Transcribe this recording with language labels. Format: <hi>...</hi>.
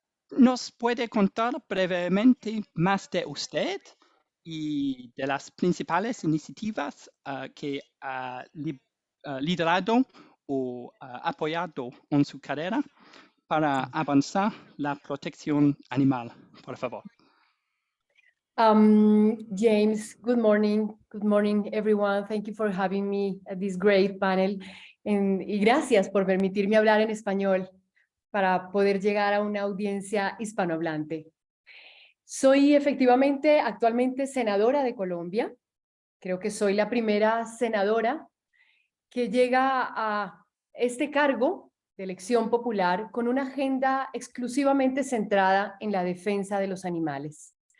<es>¿Nos puede contar brevemente más de usted y de las principales iniciativas que ha liderado o apoyado en su carrera para avanzar la protección animal, por favor?</es> <en>James, good morning. Good morning, everyone. Thank you for having me at this great panel.</en> <es>Y gracias por permitirme hablar en español para poder llegar a una audiencia hispanohablante. Soy efectivamente actualmente senadora de Colombia. Creo que soy la primera senadora que llega a este cargo de elección popular con una agenda exclusivamente centrada en la defensa de los animales.</es>